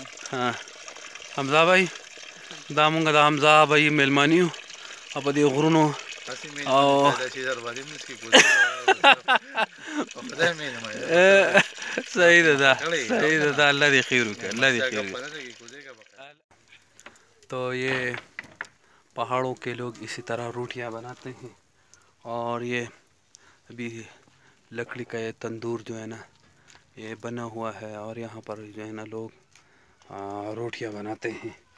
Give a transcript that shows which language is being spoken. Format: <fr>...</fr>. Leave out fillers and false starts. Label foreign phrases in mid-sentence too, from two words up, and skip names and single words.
<ps>حمزه بھائی دا مونږ د حمزه بھائی میلماني یو او په دې غرونو او صحیح ده دا صحیح ده دا اللہ دی خیر وکړي اللہ دی خیر وکړي</ps> <ur>تو یہ پہاڑوں کے لوگ اسی طرح روٹیاں بناتے ہیں اور یہ ابھی لکڑی کا یہ تندور جو ہے نا یہ بنا ہوا ہے اور یہاں پر جو ہے نا لوگ روٹیاں بناتے ہیں</ur>